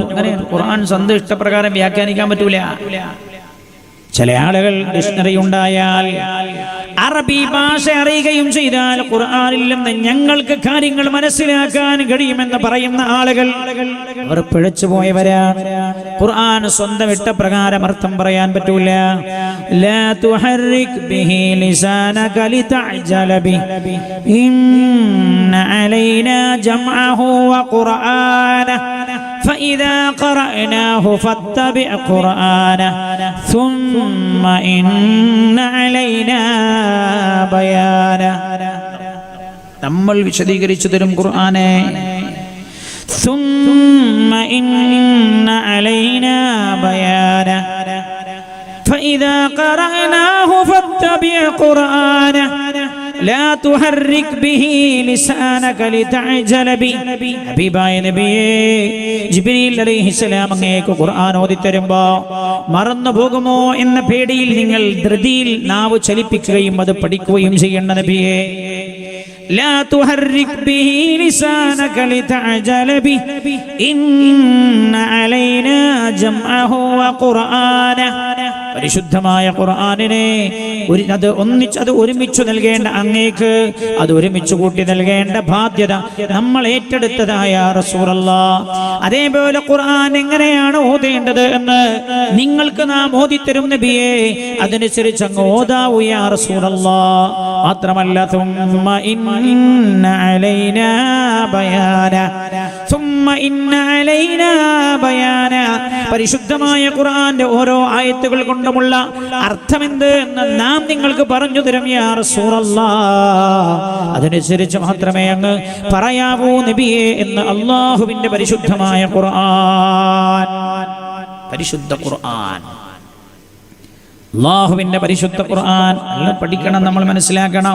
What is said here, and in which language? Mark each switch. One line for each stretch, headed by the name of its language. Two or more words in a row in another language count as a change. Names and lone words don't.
Malayalam: അങ്ങനെ ഖുർആൻ സ്വന്തം ഇഷ്ടപ്രകാരം വ്യാഖ്യാനിക്കാൻ പറ്റൂല. ചില ആളുകൾ ഡിക്ഷണറി ഉണ്ടായാൽ, അറബി ഭാഷ അറിയുകയും ചെയ്താൽ ഖുർആനിൽ നിന്ന് ഞങ്ങൾക്ക് കാര്യങ്ങൾ മനസ്സിലാക്കാൻ കഴിയുമെന്ന് പറയുന്ന ആളുകൾ അവർ പിഴച്ചുപോയവരാണ്. ഖുർആൻ സ്വന്തം ഇഷ്ടപ്രകാരം അർത്ഥം പറയാൻ പറ്റൂല.
Arabic: لا تحرك به لسانك لتعجل به إن علينا جمعه وقرآنه فإذا قرأناه فاتبع قرآنه ثم إن علينا بيانه.
Malayalam: നമ്മൾ വിശദീകരിച്ചു തരും ഖുർആനെ.
Arabic: ثم إن علينا بيانه فإذا قرأناه فاتبع قرآنه لا تحرك به لسانك لتعجل به.
Malayalam: ഹബീബായ നബിയേ, ജിബ്രീൽ അലൈഹിസ്സലാം അങ്ങേക്ക് ഖുർആൻ ഓതിത്തരുമ്പോ മറന്നു പോകുമോ എന്ന പേടിയിൽ നിങ്ങൾ ധൃതിയിൽ നാവ് ചലിപ്പിക്കുകയും അത് പഠിക്കുകയും ചെയ്യണ്ട നബിയേ.
Arabic: لا تحرك به لسانك لتعجل به إن علينا جمعه وقرآنه
Malayalam: പരിശുദ്ധമായ ഖുർആനിനെ അത് ഒരുമിച്ച് നൽകേണ്ട അങ്ങേക്ക് അത് ഒരുമിച്ച് കൂട്ടി നൽകേണ്ട ബാധ്യത നമ്മൾ ഏറ്റെടുത്തതായ റസൂലല്ലാഹ്. അതേപോലെ ഖുർആൻ എങ്ങനെയാണ് ഓതേണ്ടത് എന്ന് നിങ്ങൾക്ക് നാം ഓതിത്തരും നബിയെ, അതനുസരിച്ച് അങ്ങ് ഓതാവൂ
Arabic: يا رسول الله.
Malayalam: മാത്രമല്ല
Arabic: ثم إن علينا بيانا
Malayalam: പരിശുദ്ധമായ ഖുർആന്റെ ഓരോ ആയത്തുകൾ കൊണ്ടുമുള്ള അർത്ഥമെന്ത് എന്ന് നാം നിങ്ങൾക്ക് പറഞ്ഞു തരും
Arabic: يا رسول الله.
Malayalam: അതനുസരിച്ച് മാത്രമേ അങ്ങ് പറയാവൂ നബിയെ എന്ന് അല്ലാഹുവിന്റെ പരിശുദ്ധമായ ഖുർആൻ. പരിശുദ്ധ ഖുർആൻ, അല്ലാഹുവിന്റെ പരിശുദ്ധ ഖുർആൻ പഠിക്കണം, നമ്മൾ മനസ്സിലാക്കണം.